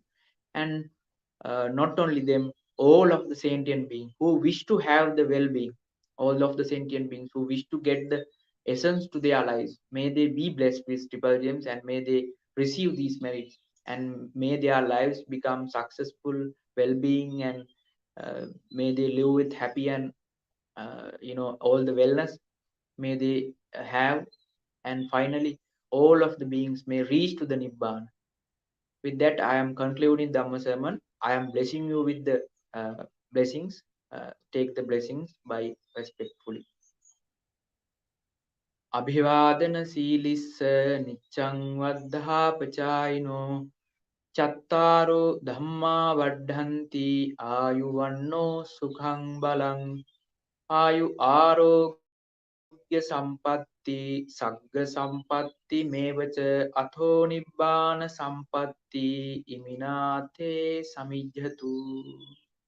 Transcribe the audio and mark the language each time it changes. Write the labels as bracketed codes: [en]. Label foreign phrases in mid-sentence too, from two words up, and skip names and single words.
[en] And not only them, all of the sentient beings who wish to have the well-being, all of the sentient beings who wish to get the essence to their lives, may they be blessed with triple gems, and may they receive these merits, and may their lives become successful, well-being, and may they live with happy and all the wellness may they have. And finally, all of the beings may reach to the Nibbana. With that, I am concluding Dhamma sermon. I am blessing you with the blessings. Take the blessings by respectfully. [pi] Abhivadana silissa niccang vaddhapachayino chattaro dhamma vaddhanti ayuvanno sukhang balang ayu arogya sampatti sagga sampatti mevacha atho nibbana sampatti iminate samijjhatu.